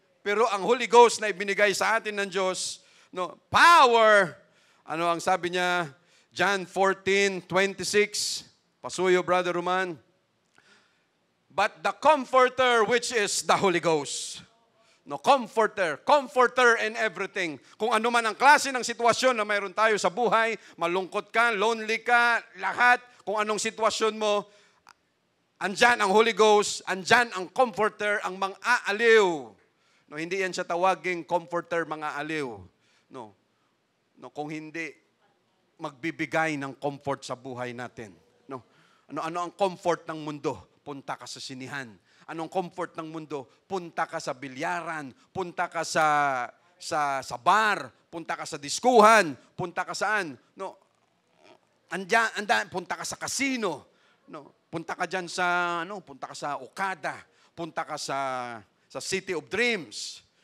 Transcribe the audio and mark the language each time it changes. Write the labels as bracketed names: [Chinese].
[Filipino] Pero ang Holy Ghost na ibinigay sa atin ng Diyos, no, power, ano ang sabi niya, John 14:26, pasuyo, Brother Roman. [English] But the Comforter, which is the Holy Ghost. No, comforter in everything. [Filipino] Kung ano man ang klase ng sitwasyon na mayroon tayo sa buhay, malungkot ka, lonely ka, lahat, kung anong sitwasyon mo, andyan ang Holy Ghost, andyan ang comforter, ang mang-aaliw. No, hindi yan siya tawaging comforter, mga-aliw. No, kung hindi, magbibigay ng comfort sa buhay natin. No, ano ang comfort ng mundo? Punta ka sa sinihan. Anong comfort ng mundo? Punta ka sa bilyaran, punta ka sa bar, punta ka sa diskuhan, punta ka saan? No, andan, punta ka sa casino. No, punta ka diyan sa punta ka sa Okada, punta ka sa City of Dreams.